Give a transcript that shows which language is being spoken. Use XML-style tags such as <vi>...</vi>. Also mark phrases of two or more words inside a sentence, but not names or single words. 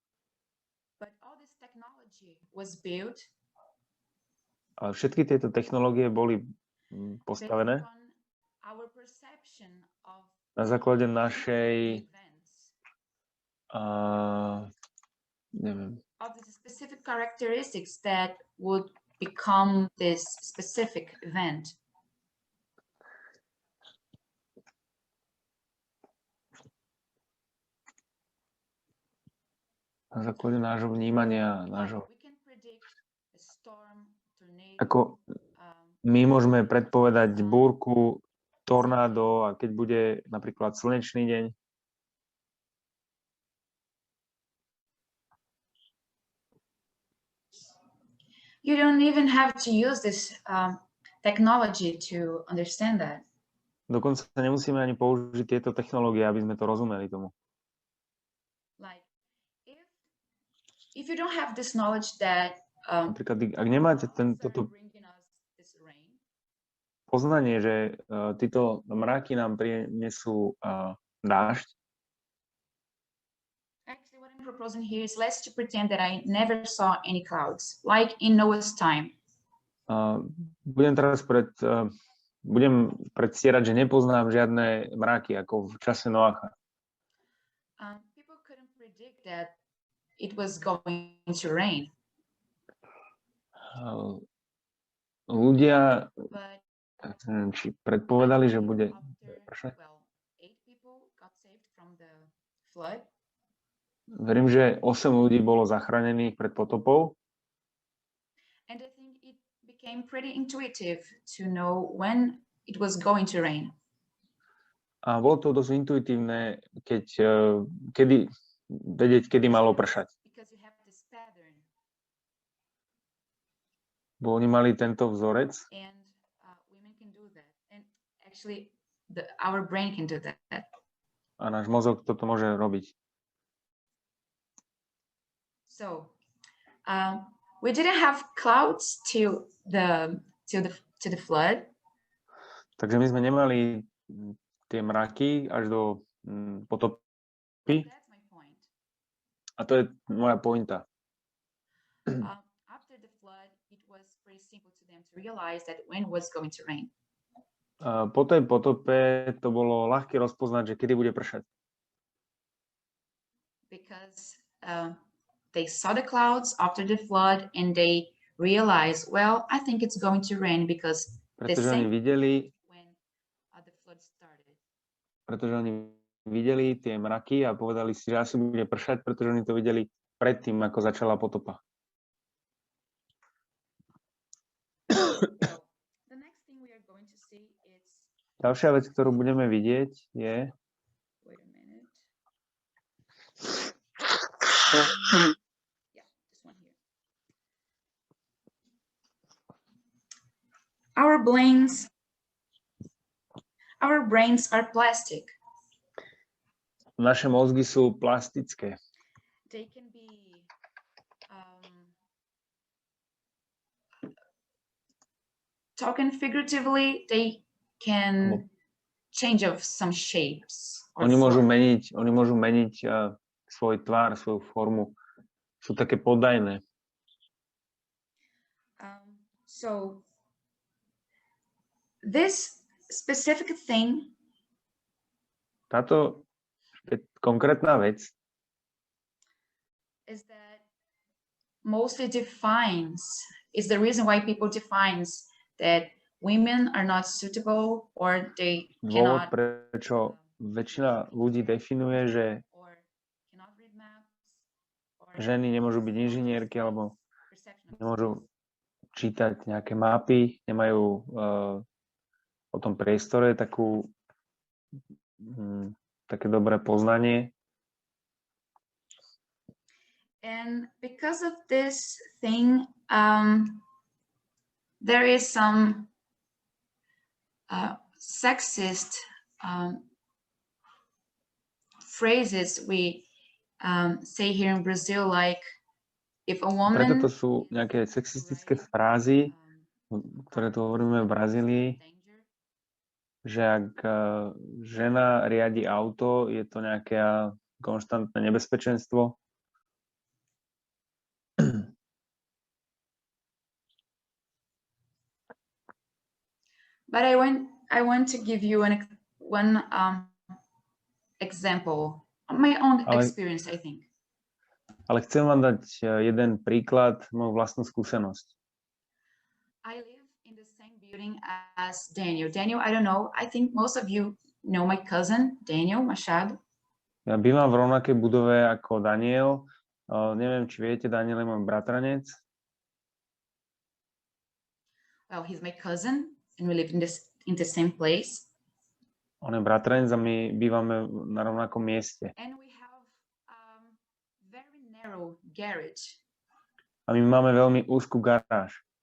<sk>Ale všetky tieto technológie boli postavené na základe našej</sk> <en>of the specific characteristics that would become this specific event.</en> <sk>Na základe nášho vnímania, ako my môžeme predpovedať búrku, tornádo a keď bude napríklad slnečný deň.</sk> <en>You don't even have to use this technology to understand that.</en> <sk>Dokonca nemusíme ani použiť tieto technológie, aby sme to rozumeli tomu.</sk> <en>Like, if you don't have this knowledge that</en> <sk>napríklad, ak nemáte toto poznanie, že títo mraky nám prinesú dážď.</sk> <en>Actually, what I'm proposing here is let's pretend that I never saw any clouds, like in Noah's time.</en> <sk>Budem predstierať, že nepoznám žiadne mraky, ako v čase Noacha.</sk> <en>People couldn't predict that it was going to rain.</en> <sk>Ľudia či predpovedali, že bude pršať. Verím, že 8 ľudí bolo zachránených pred potopou.</sk> <en>And I think it became pretty intuitive to know when it was going to rain.</en> <sk>A bolo to dosť intuitívne, vedieť, kedy malo pršať. Bo oni mali tento vzorec.</sk> <en>And women can do that. And actually, our brain can do that.</en> <sk>A náš mozog toto môže robiť.</sk> <en>So, we didn't have clouds till the flood.</en> <sk>Takže my sme nemali tie mraky až do potopy.</sk> <en>That's my point.</en> <sk>A to je moja pointa.</sk> <en>After the flood, it was pretty simple to them to realize that when was going to rain.</en> <sk>Po tej potope to bolo ľahké rozpoznať, že kedy bude pršať.</sk> <en>Because they saw the clouds after the flood and they realized, well, I think it's going to rain because</en> <sk>Pretože oni videli,</sk> <en>when the flood started.</en> <sk>Pretože oni videli tie mraky a povedali si, že asi bude pršať, pretože oni to videli predtým, ako začala potopa.</sk> <en>The next thing we are going to see is</en> <sk>Ďalšia vec, ktorú budeme vidieť, je...</sk> <en>wait a minute. Yeah, this one here. Our brains are plastic.</en> <sk>Naše mozgy sú plastické.</sk> <en>They can be talking figuratively, they can change of some shapes.</en> <sk>Oni môžu meniť svoj tvár, svoju formu. Sú také podajné.</sk> <en>So this specific thing,</en> <sk>Táto konkrétna vec</sk> <en>is that mostly is the reason why people defines that women are not suitable or they</en> <sk>dôvod,</sk> <en>cannot</en> <sk>prečo väčšina ľudí definuje, že</sk> <en>or cannot read maps or</en> <sk>ženy nemôžu byť inžinierky alebo</sk> <en>perception of</en> <sk>nemôžu čítať nejaké mapy, nemajú o tom priestore také dobré poznanie.</sk> <en>And because of this thing, there is some sexist phrases we say here in Brazil, like if a woman...</en> <sk>Preto to sú nejaké sexistické frázy, ktoré tu hovoríme v Brazílii, že ak žena riadi auto, je to nejaké konštantné nebezpečenstvo.</sk> <en>But I want to give you one example, my own experience, I think.</en> <sk>Ale chcem vám dať jeden príklad, moju vlastnú skúsenosť.</sk> <en>I live in the same building as Daniel. Daniel, I don't know, I think most of you know my cousin, Daniel Machado.</en> <sk>Ja bývam v rovnakej budove ako Daniel. Neviem, či viete, Daniel je môj bratranec.</sk> <en>Well, he's my cousin and we live in the same place.</en> <sk>On je bratranec a my bývame na rovnakom mieste.</sk> <en>And we have very narrow garage.</en> <sk>A my máme veľmi úzkú garáž.</sk>